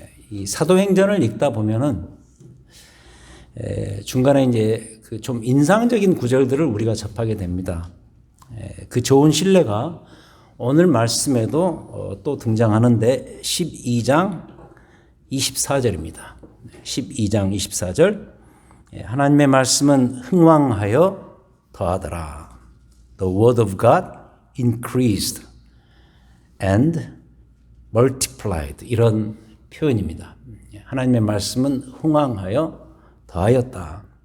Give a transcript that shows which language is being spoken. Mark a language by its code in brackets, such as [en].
[ko] 이 사도행전을 읽다 보면은 중간에 이제 그 좀 인상적인 구절들을 우리가 접하게 됩니다. 그 좋은 신뢰가 오늘 말씀에도 또 등장하는데 12장 24절입니다. 12장 24절. 하나님의 말씀은 흥왕하여 더하더라. [en] The word of God increased and multiplied. [ko] 이런 표현입니다. 하나님의 말씀은 흥왕하여 더하였다.